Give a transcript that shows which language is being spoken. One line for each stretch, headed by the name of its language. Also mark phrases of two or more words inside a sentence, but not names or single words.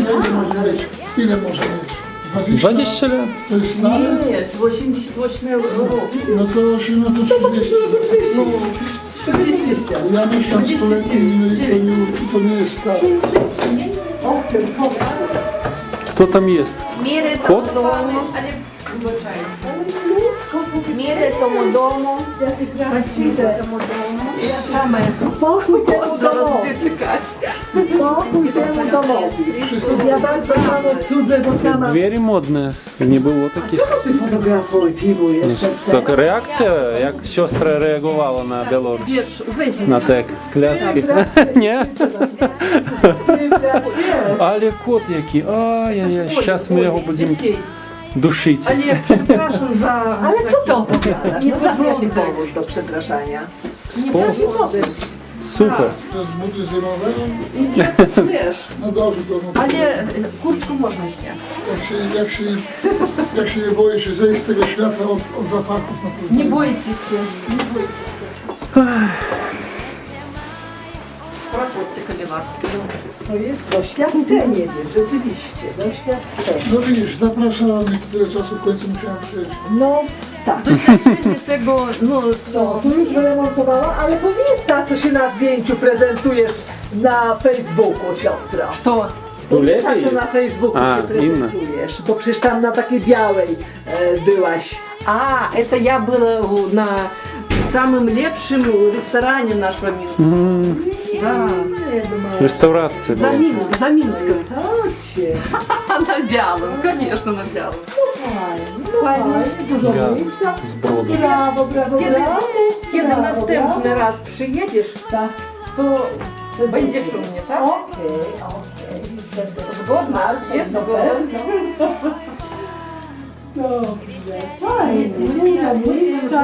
Polish: Ile może mieć? 20 lat. To jest stare? Nie, z 88 roku. No to 30. No, 40. Ja mieszkam w stoletnim i to nie jest stare. Kto tam jest?
Russian: Меры Кот? тому дому. Меры тому дому. Спасибо тому дому.
Polish: Same. Pokój temu Zaraz domowi. będzie cykać. Pokój temu domowi. Ja bardzo panu cudzę, bo sama...
Russian: Двери модные.
Polish: Nie było takich. Ty fotografujesz Taka reakcja, jak siostra reagowała na Białoruś. Wiesz, weź. Na te klatki. Nie? Ale kot jaki. Ojej, сейчас my jego będziemy duszyć. Ale przepraszam za... Ale co to opowiada? Nie No za jaki porządek. powód do przepraszania? Spoko. Super. Chcesz buty zimowe? Nie, wiesz. No dobrze, to no. Ale kurtkę można śniać. Jak się nie boisz zejść z tego świata od zapachów, no to Nie boicie się. Nie boicie się.
Ukrainian: Проходьте, коли ласка.
Polish: To jest doświadczenie, rzeczywiście, doświadczenie. No widzisz, zapraszamy, tyle czasu w końcu musiałem przyjść. No tak. Doświadczenie tego, no Co, co? tu już wyremontowała, ale to nie jest ta, co się na zdjęciu prezentujesz na Facebooku, siostra.
Russian: Что?
Polish: Tu Nie ta, lepiej. co na Facebooku A, się prezentujesz, bo przecież tam na takiej białej byłaś.
Russian: А, это я была на самом лепшем ресторане нашего Минска. Да.
Polish: Restauracja
Russian: За,
Polish: była.
Russian: за Минском.
Polish: Chodźcie.
Russian: На Бялом, конечно, на Бялом.
Polish: Fajnie, dużo Ja miejsca. z brodą. Brawo, brawo, Kiedy, brawo. kiedy Brawo, następny brawo. raz przyjedziesz, Tak. to będziesz u mnie, tak? Okej. Zgodna? Jest zgodna. Dobrze. Fajnie, dużo miejsca.